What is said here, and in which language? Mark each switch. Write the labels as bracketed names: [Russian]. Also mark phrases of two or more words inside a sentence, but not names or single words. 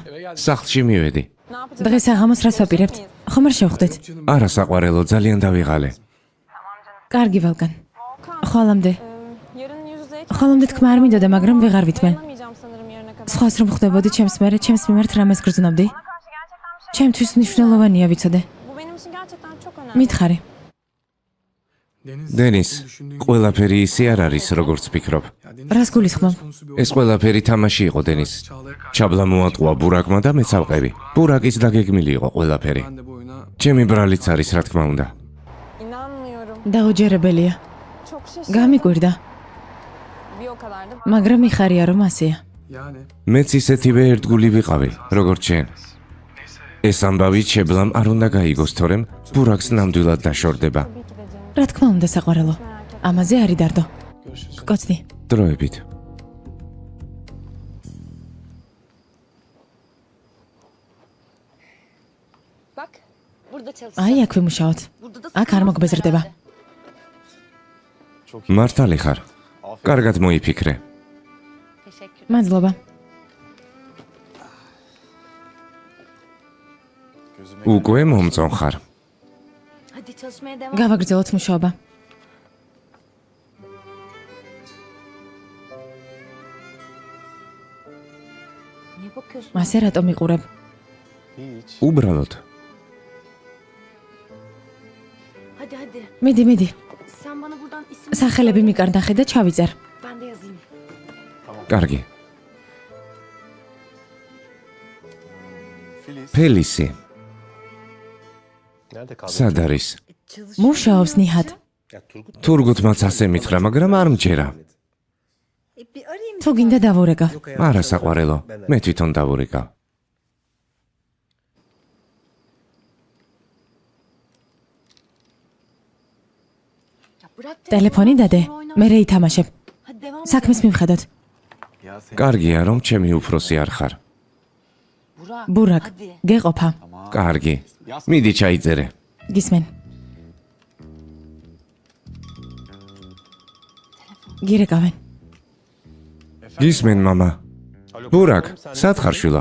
[Georgian] სახლში მივედი. [Turkish] Ne yapacağız? [Georgian] დღეს აღამოს რას ვაპირებთ? ხომ არ შევხვდეთ? არა საყვარელო, ძალიან დავიღალე. კარგი ვალკან. ხოლამდე. [Turkish] Yarın yüz yüze [Georgian] ხოლამდე თქმა არ მინდოდა, მაგრამ ვეღარ ვითმენ. [Turkish] dayanamayacağım sanırım yarına kadar. [Georgian] სხვას რომ ხვდებოდი ჩემს მიმართ რამეს გრძნობდი? ჩემთვის მნიშვნელოვანია ვიცოდე. [Turkish] Bu benim için gerçekten çok önemli. [Georgian] მითხარი. დენის, ყველაფერი ისე არ არის, როგორც ფიქრობ. რას გულისხმობ? ეს ყველაფერი თამაში იყო დენის. ჩაბლა მოატყუა ბურაკმა და მეც ავყევი. ბურაკის დაგეგმილი იყო ყველაფერი. ჩემი ბრალიც არის, რა თქმა უნდა. [Turkish] İnanmıyorum. [Georgian] დაუჯერებელია. [Turkish] Çok şaşırdım. [Georgian] გამიკვირდა, [Turkish] Bir o kadar da. [Georgian] მაგრამ იხარია რომ ასეა. მეც ისეთივე ერთგული ვიყავი, როგორც შენ. ეს ამბავი ჩებლამ არ უნდა გაიგოს, თორემ ბურაკს ნამდვილად დაშორდება. რა თქმა უნდა საყვარელო. ამაზე არი დარდო. [Turkish] Görüşürüz. [Georgian] გკოცდი. დროებით. [Turkish] Bak burada çalış. [Georgian] აი აქ ვიმუშაოთ. [Turkish] Burada da [Georgian] აქ არ მოგბეზრდება. [Turkish] Çok iyi. [Georgian] მართალი ხარ. [Turkish] Aferin. [Georgian] კარგად მოიფიქრე. [Turkish] Teşekkür. [Georgian] მადლობა. [Turkish] Gözüme [Georgian] უკვე მომწონ ხარ. [Turkish] Hadi çalışmaya devam. [Georgian] გავაგრძელოთ მუშაობა. [Turkish] Niye bakıyorsun? [Georgian] მასე რატომ იყურებ? [Turkish] hiç. [Georgian] უბრალოდ. [Turkish] Hadi. [Georgian] მიდი. [Turkish] Sen bana buradan isim [Georgian] სახელები მიკარნახე და ჩავიწერ. [Turkish] ben de yazayım. [Georgian] კარგი. Filiz. ფელისი. [Turkish] Nerede kaldı? [Georgian] სად არის? მუშაობს ნიჰად. თურგუთმაც ასე მითხრა, მაგრამ არ მჯერა. თუ გინდა დავურეკა. არა საყვარელო, მე თვითონ დავურეკა. [Turkish] Ya bırak [Georgian] ტელეფონი დადე. მე რე ითამაშებ. [Turkish] Hadi devam. [Georgian] საქმის მიმხედოთ. [Turkish] Ya sen. [Georgian] კარგია, რომ ჩემი უფროსი არ ხარ. Burak. ბურაკ, [Turkish] Hadi. [Georgian] გეყოფა. კარგი. მიდი ჩაიწერე. გისმენ. გირეკავენ. გისმენ მამა. ბურაკ, სად ხარ შვილო?